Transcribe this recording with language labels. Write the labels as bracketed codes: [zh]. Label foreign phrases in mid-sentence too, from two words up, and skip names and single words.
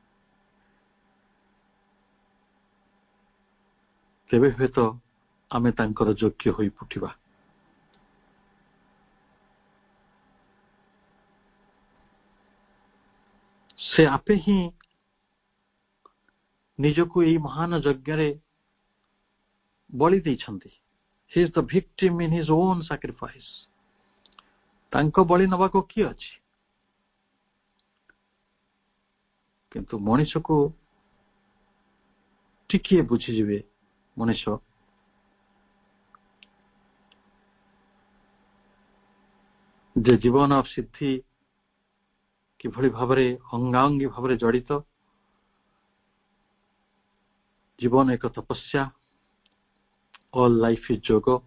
[or] ତେବେ ହୁଏତ ଆମେ ତାଙ୍କର ଯୋଗ୍ୟ ହୋଇ ଉଠିବା। ସେ ଆପେ ହିଁ ନିଜକୁ ଏହି ମହାନ ଯଜ୍ଞରେ ବଳି ଦେଇଛନ୍ତି। [en] He is the victim in his own sacrifice. [or] ତାଙ୍କ ବଳି ନେବାକୁ କିଏ ଅଛି? କିନ୍ତୁ ମଣିଷକୁ ଟିକିଏ ବୁଝିଯିବେ, ମଣିଷ ଯେ ଜୀବନ ସିଦ୍ଧି କିଭଳି ଭାବରେ ଅଙ୍ଗାଅଙ୍ଗୀ ଭାବରେ ଜଡ଼ିତ, ଜୀବନ ଏକ ତପସ୍ୟା, [en] All life is yoga.